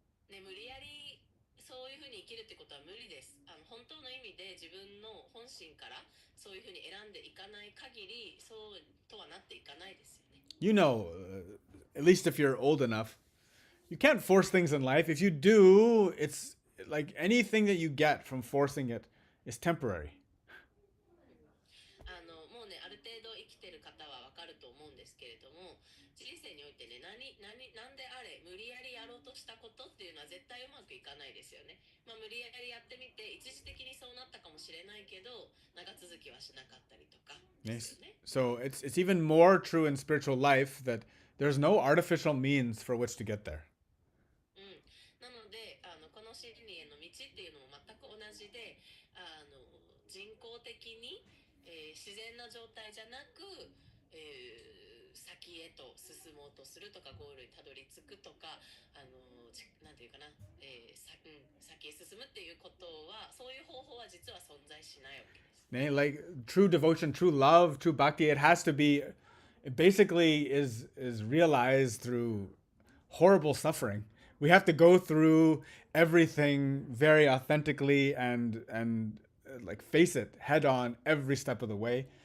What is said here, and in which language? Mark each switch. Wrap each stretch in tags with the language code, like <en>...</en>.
<ja>無理やりそういうふうに生きるってことは無理です。本当の意味で自分の本心からそういうふうに選んでいかない限り、そうとはなっていかないですよね。</ja> <en>You know, at least if you're old enough, you can't force things in life. If you do, it's like anything that you get from forcing it is temporary.</en> <ja>もうね、ある程度生きてる方はわかると思うんですけれども、人生においてね、なんであれ無理やりやろうとしたことっていうのは絶対うまくいかないですよね。無理やりやってみて一時的にそうなったかもしれないけど、長続きはしなかったりとかですよね。</ja> <en>So it's even more true in spiritual life that there's no artificial means for which to get there.</en> <ja>なので、この真理への道っていうのも全く同じで、人工的に、自然な状態じゃなく、先へと進もうとするとか、ゴールにたどり着くとか、なんていうかな、先へ進むっていうことは、そういう方法は実は存在しないわけです。</ja> <en>Like true devotion, true love, true bhakti, it has to be, it basically is realized through horrible suffering. We have to go through everything very authentically and like face it head on every step of the way.</en>